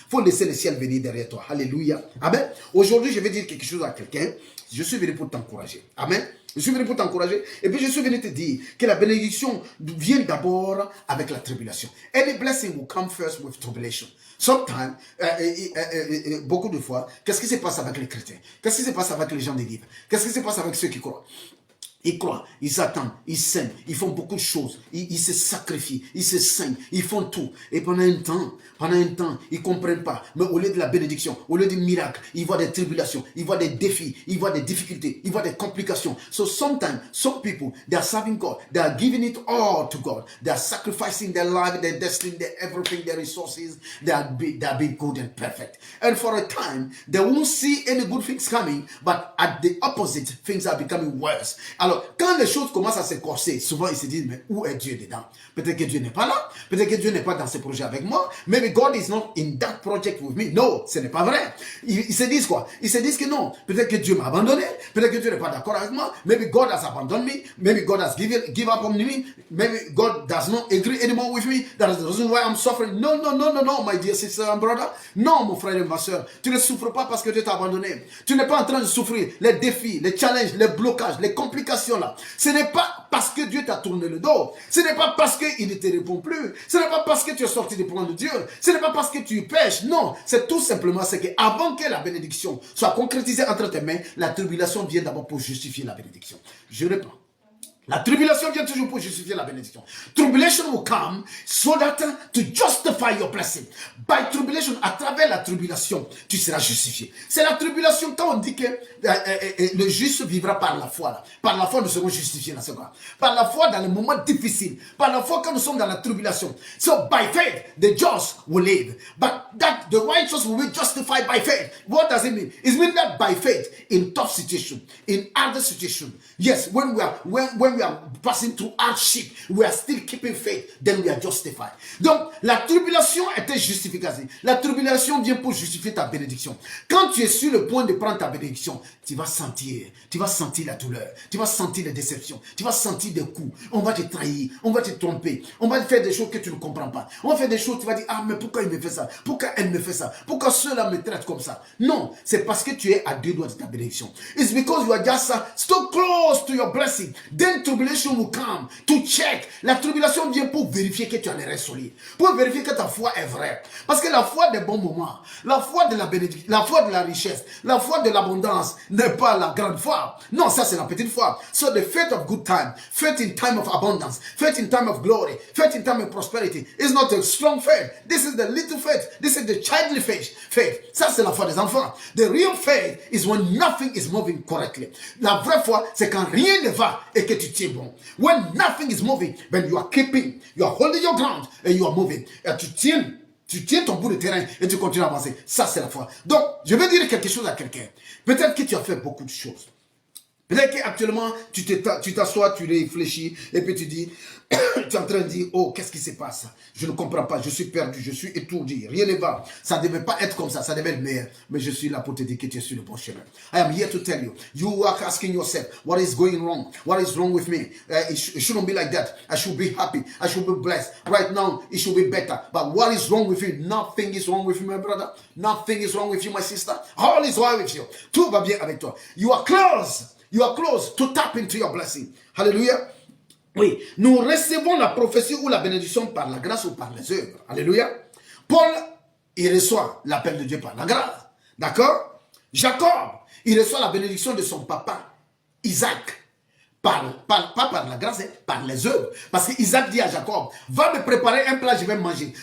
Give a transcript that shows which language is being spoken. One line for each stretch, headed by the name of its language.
French: Faut laisser le ciel venir derrière toi. Alléluia. Amen. Aujourd'hui, je vais dire quelque chose à quelqu'un. Je suis venu pour t'encourager. Amen. Je suis venu pour t'encourager. Et puis je suis venu te dire que la bénédiction vient d'abord avec la tribulation.
English: Any blessing will come first with tribulation. Sometimes,
French: beaucoup de fois, qu'est-ce qui se passe avec les chrétiens? Qu'est-ce qui se passe avec les gens des livres? Qu'est-ce qui se passe avec ceux qui croient? Ils croient, ils s'attendent, ils s'aiment, ils font beaucoup de choses, ils se sacrifient, ils se saignent, ils font tout. Et pendant un temps, ils ne comprennent pas. Mais au lieu de la bénédiction, au lieu du miracle, ils voient des tribulations, ils voient des défis, ils voient des difficultés, ils voient des complications.
English: So sometimes, some people, they are serving God, they are giving it all to God. They are sacrificing their life, their destiny, their everything, their resources. They are being good and perfect. And for a time, they won't see any good things coming, but at the opposite, things are becoming worse.
French: Alors, quand les choses commencent à se corser, souvent ils se disent, mais où est Dieu dedans? Peut-être que Dieu n'est pas là, peut-être que Dieu n'est pas dans ce projet avec moi,
English: maybe God is not in that project with me.
French: Non, ce n'est pas vrai. Ils se disent quoi? Ils se disent que non, peut-être que Dieu m'a abandonné, peut-être que Dieu n'est pas d'accord avec moi,
English: maybe God has abandoned me, maybe God has give up on me, maybe God does not agree anymore with me, that is the reason why I'm suffering. No, my dear sister and brother.
French: Non, mon frère et ma soeur, tu ne souffres pas parce que Dieu t'a abandonné. Tu n'es pas en train de souffrir les défis, les challenges, les blocages, les complications là. Ce n'est pas parce que Dieu t'a tourné le dos. Ce n'est pas parce qu'il ne te répond plus. Ce n'est pas parce que tu es sorti du plan de Dieu. Ce n'est pas parce que tu pêches. Non, c'est tout simplement ce que avant que la bénédiction soit concrétisée entre tes mains, la tribulation vient d'abord pour justifier la bénédiction. Je reprends. La tribulation vient toujours pour justifier la bénédiction.
English: Tribulation will come so that to justify your blessing. By tribulation,
French: à travers la tribulation, tu seras justifié. C'est la tribulation quand on dit que le juste vivra par la foi. Là. Par la foi, nous serons justifiés dans ce cas. Par la foi, dans les moments difficiles. Par la foi, quand nous sommes dans la tribulation.
English: So by faith, the just will live. But that the righteous will be justified by faith. What does it mean? It means that by faith, in tough situation, in other situation. Yes, when we we are passing through hardship, we are still keeping faith, then we are justified.
French: Donc, la tribulation était justification. La tribulation vient pour justifier ta bénédiction. Quand tu es sur le point de prendre ta bénédiction, tu vas sentir la douleur, tu vas sentir les déceptions, tu vas sentir des coups, on va te trahir, on va te tromper, on va te faire des choses que tu ne comprends pas. On va faire des choses, tu vas dire, ah, mais pourquoi il me fait ça? Pourquoi elle me fait ça? Pourquoi ceux-là me traitent comme ça? Non, c'est parce que tu es à 2 doigts de ta bénédiction.
English: It's because you are just so close to your blessing. Then tribulation will come to check.
French: La tribulation vient pour vérifier que tu as les restes solides, pour vérifier que ta foi est vraie. Parce que la foi des bons moments, la foi de la bénédiction, la foi de la richesse, la foi de l'abondance n'est pas la grande foi. Non, ça c'est la petite foi.
English: So the faith of good time, faith in time of abundance, faith in time of glory, faith in time of prosperity is not a strong faith. This is the little faith. This is the childly faith.
French: Ça c'est la foi des enfants.
English: The real faith is when nothing is moving correctly.
French: La vraie foi, c'est quand rien ne va et que tu tiens bon.
English: When nothing is moving, when you are keeping, you are holding your ground and you are moving.
French: Et tu tiens ton bout de terrain et tu continues à avancer. Ça, c'est la foi. Donc, je vais dire quelque chose à quelqu'un. Peut-être que tu as fait beaucoup de choses. Peut-être qu'actuellement, tu t'assois, tu réfléchis, et puis tu dis, tu es en train de dire, oh, qu'est-ce qui se passe? Je ne comprends pas, je suis perdu, je suis étourdi, rien ne va. Ça ne devait pas être comme ça devait être meilleur. Mais je suis là pour te dire que tu es sur le bon chemin.
English: I am here to tell you, you are asking yourself, what is going wrong? What is wrong with me? It shouldn't be like that. I should be happy. I should be blessed. Right now, it should be better. But what is wrong with you? Nothing is wrong with you, my brother. Nothing is wrong with you, my sister. All is well with you.
French: Tout va bien avec toi.
English: You are close. You are close to tap into your blessing. Hallelujah.
French: Oui, nous recevons la prophétie ou la bénédiction par la grâce ou par les œuvres. Alléluia. Paul, il reçoit l'appel de Dieu par la grâce. D'accord? Jacob, il reçoit la bénédiction de son papa, Isaac. Pas par la grâce, par les œuvres. Parce qu'Isaac dit à Jacob, va me préparer un plat, je vais manger.